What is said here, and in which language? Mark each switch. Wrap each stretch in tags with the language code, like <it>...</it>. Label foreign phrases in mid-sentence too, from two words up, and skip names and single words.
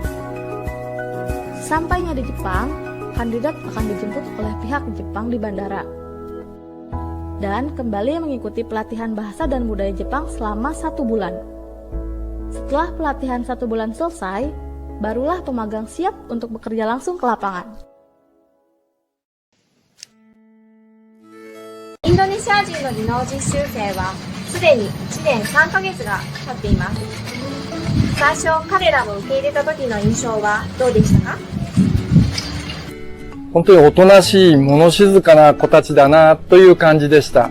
<id>Sampainya di Jepang, kandidat akan dijemput oleh pihak Jepang di bandara dan kembali mengikuti pelatihan bahasa dan budaya Jepang selama 1 bulan. Setelah pelatihan 1 bulan selesai, barulah pemagang siap untuk bekerja langsung ke lapangan.</id> <ja>インドネシア人の技能実習生はすでに1年3ヶ月が経っています。最初彼らを受け入れた時の印象はどうでしたか？本当におとなしい、物静かな子たちだなという感じでした。</ja>